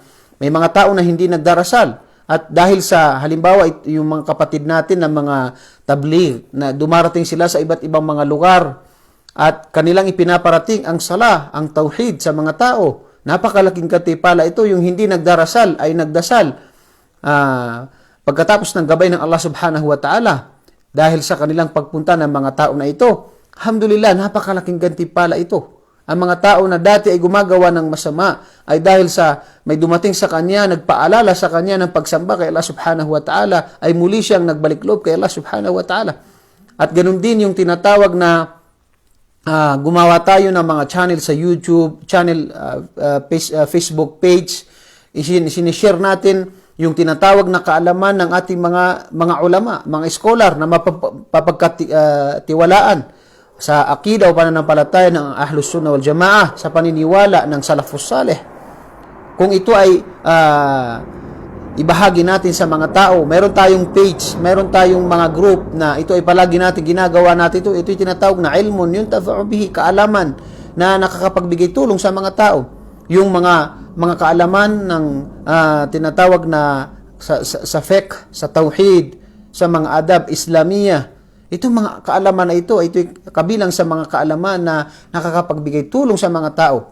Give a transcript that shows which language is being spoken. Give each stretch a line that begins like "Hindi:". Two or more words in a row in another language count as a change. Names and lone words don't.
Filipino: May mga tao na hindi nagdarasal. At dahil sa halimbawa yung mga kapatid natin na mga tabligh na dumarating sila sa iba't ibang mga lugar at kanilang ipinaparating ang sala, ang tauhid sa mga tao. Napakalaking gantimpala ito, yung hindi nagdarasal ay nagdasal pagkatapos ng gabay ng Allah
Arabic: سبحانه وتعالى
Filipino: dahil sa kanilang pagpunta ng mga tao na ito. Alhamdulillah, napakalaking gantimpala ito. Ang mga tao na dati ay gumagawa ng masama ay dahil sa may dumating sa kanya, nagpaalala sa kanya ng pagsamba kay Allah
Arabic: سبحانه وتعالى,
Filipino: ay muli siyang nagbalik loob kay Allah
Arabic: سبحانه وتعالى.
Filipino: At ganun din yung tinatawag na gumawa tayo ng mga channel sa YouTube, Facebook page, sinishare natin yung tinatawag na kaalaman ng ating mga ulama, mga scholar na mapapagkatiwalaan sa akida o pananampalataya ng
Arabic: أهل السنة والجماعة,
Filipino: sa paniniwala ng
Arabic: السلف الصالح.
Filipino: Kung ito ay ibahagi natin sa mga tao. Meron tayong page, meron tayong mga group na ito ay palagi natin ginagawa natin ito. Ito yung tinatawag na
Arabic: علم ينتفع به,
Filipino: kaalaman na nakakapagbigay tulong sa mga tao. Yung mga kaalaman ng tinatawag na sa fiqh, sa tauhid, sa mga
Arabic: آداب إسلامية.
Filipino: Itong mga kaalaman na ito kabilang sa mga kaalaman na nakakapagbigay tulong sa mga tao.